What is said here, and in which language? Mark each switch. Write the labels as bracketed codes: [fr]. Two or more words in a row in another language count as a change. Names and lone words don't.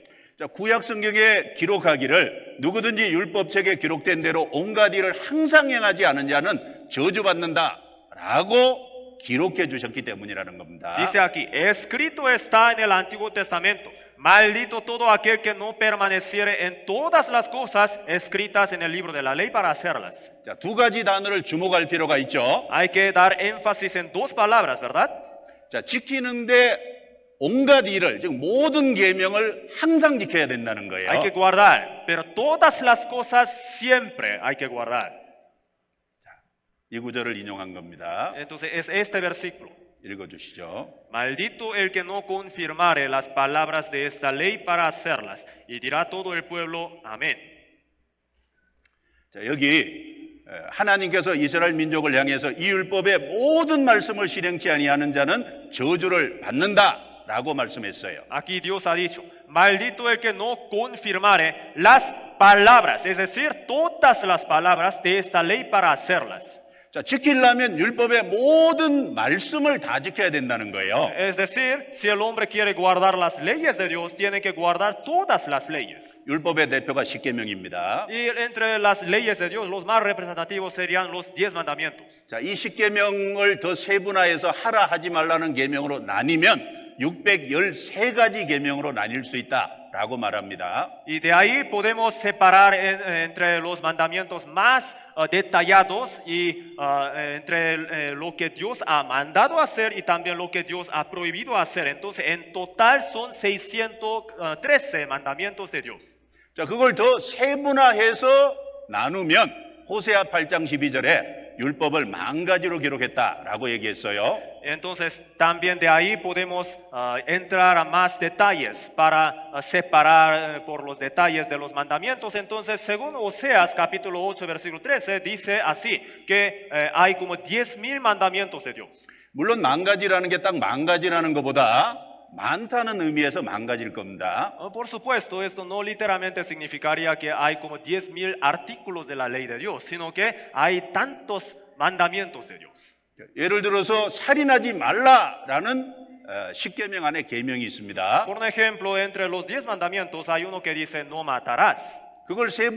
[ko] 자, 구약 성경에 기록하기를 누구든지 율법책에 기록된 대로 온갖 일을 항상 행하지 않은 자는 저주받는다라고 기록해 주셨기 때문이라는 겁니다. [es] Dice aquí, escrito está en el Antiguo Testamento, maldito todo aquel que no permaneciere en todas las cosas escritas en el libro de la ley para hacerlas. [ko] 자, 두 가지 단어를 주목할 필요가 있죠. [es] Hay que dar énfasis en dos palabras, ¿verdad? [ko] 자, 지키는데 온갖 일을, 즉 모든 계명을 항상 지켜야 된다는 거예요. [es] Hay que guardar, pero todas las cosas siempre hay que guardar. [ko] 이 구절을 인용한 겁니다. [es] Entonces es este versículo. [ko] 읽어주시죠. [es] Maldito el que no confirmare las palabras de esta ley para hacerlas. Y dirá todo el pueblo, amén. [ko] 자, 여기 하나님께서 이스라엘 민족을 향해서 이 율법의 모든 말씀을 실행치 아니하는 자는 저주를 받는다라고 말씀했어요. [es] Aquí Dios ha dicho, maldito el que no confirmare las palabras, es decir, todas las palabras de esta ley para hacerlas. [ko] 자, 지키려면 율법의 모든 말씀을 다 지켜야 된다는 거예요. [es] Es decir, si el hombre quiere guardar las leyes de Dios, tiene que guardar todas las leyes. [ko] 율법의 대표가 십계명입니다. [es] Y entre las leyes de Dios, los más representativos serían los 10 mandamientos. [ko] 자, 이 십계명을 더 세분화해서 하라 하지 말라는 계명으로 나뉘면 613가지 계명으로 나뉠 수 있다라고 말합니다. [es] Y de ahí podemos separar entre los mandamientos más detallados y entre lo que Dios ha mandado hacer y también lo que Dios ha prohibido hacer. Entonces, en total son 613 mandamientos de Dios. [ko] 자, 그걸 더 세분화해서 나누면 호세아 8장 12절에 율법을 만 가지로 기록했다라고 얘기했어요. [es] Entonces, también de ahí podemos entrar a más detalles para separar por los detalles de los mandamientos. Entonces, según Oseas capítulo 8, versículo 13, dice así, que hay como 10,000 mandamientos de Dios. [ko] 물론 만 가지라는 게 딱 만 가지라는 것보다 많다는 의미에서 만 가지일 겁니다. [es] Por supuesto, esto no literalmente significaría que hay como 10,000 artículos de la ley de Dios, sino que hay tantos mandamientos de Dios. [ko] 예를 들어서 살인하지 말라라는 십계명 안에 계명이 있습니다. [es] Por ejemplo, entre los 10 mandamientos hay uno que dice no matarás.